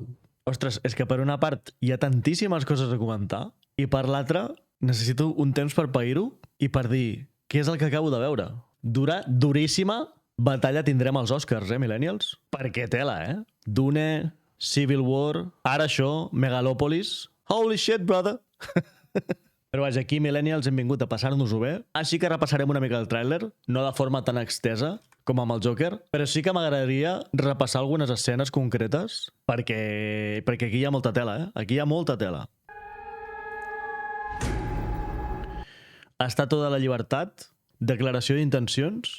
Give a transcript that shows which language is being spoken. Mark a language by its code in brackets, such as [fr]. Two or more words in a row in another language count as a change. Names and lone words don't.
[ca] Ostres, és que per una part hi ha tantíssimes coses a comentar i per l'altra necessito un temps per pair-ho i per dir què és el que acabo de veure. Duríssima batalla tindrem als Oscars, millennials? Perquè tela, Dune, Civil War, ara això, Megalòpolis... [en] Holy shit, brother! [ca] Però vaja, aquí, millennials, hem vingut a passar-nos-ho bé, així que repassarem una mica el tràiler, no de forma tan extesa com amb el Joker, però sí que m'agradaria repassar algunes escenes concretes, perquè aquí hi ha molta tela, Aquí hi ha molta tela. Estatua de la Llibertat, declaració d'intencions...